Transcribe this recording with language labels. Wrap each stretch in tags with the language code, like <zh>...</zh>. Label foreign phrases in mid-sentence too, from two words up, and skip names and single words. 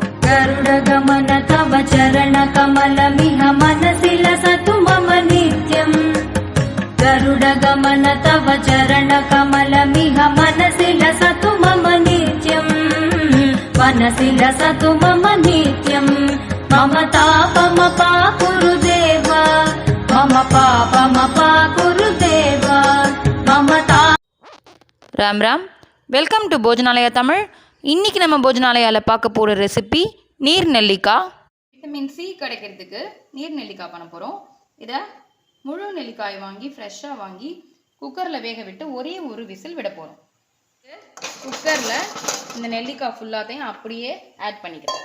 <sa>गरुडगमन तव चरणकमलमिह मनसि लसतु मम नित्यम् गरुडगमन तव चरणकमलमिह मनसि लसतु मम नित्यम् मनसि लसतु मम नित्यम् मम तापमपा गुरुदेव मम पापमपा गुरुदेव मम</sa> <ta>ராம் ராம்.</ta> <en>Welcome to Bhojanalaya Tamil.</en> <ta>இன்றைக்கி நம்ம போஜனாலயாவில் பார்க்க போகிற ரெசிபி நீர் நெல்லிக்காய்.</ta> <en>vitamin C</en> <ta>கிடைக்கிறதுக்கு நீர் நெல்லிக்காய் பண்ண போகிறோம். இதை முழு நெல்லிக்காய் வாங்கி ஃப்ரெஷ்ஷாக வாங்கி குக்கரில் வேக விட்டு ஒரே ஒரு விசில் விட போகிறோம். குக்கரில் இந்த நெல்லிக்காய் ஃபுல்லாத்தையும் அப்படியே ஆட் பண்ணிக்கிறோம்.</ta>